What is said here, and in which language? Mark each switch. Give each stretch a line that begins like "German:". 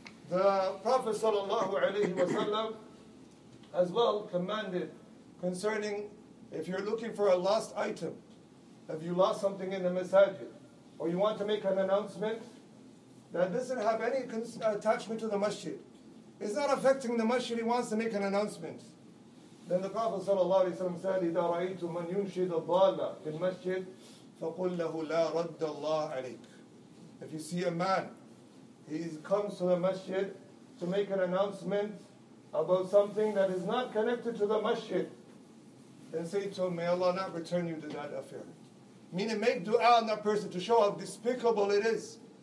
English: The Prophet ﷺ as well commanded concerning if you're looking for a lost item, if you lost something in the Masaajid, or you want to make an announcement that doesn't have any attachment to the masjid, it's not affecting the masjid, he wants to make an announcement. Then the Prophet ﷺ said,
Arabic: إِذَا رَأَيْتُم مَّن يُنْشِدَ الضَّالَّةَ فِي الْمَسْجِدِ فَقُلْ لَهُ لَا رَدَّ اللَّهَ عَلَيْكَ.
English: If you see a man, he comes to the masjid to make an announcement about something that is not connected to the masjid, then say to him, may Allah not return you to that affair. Meaning make dua on that person to show how despicable it is.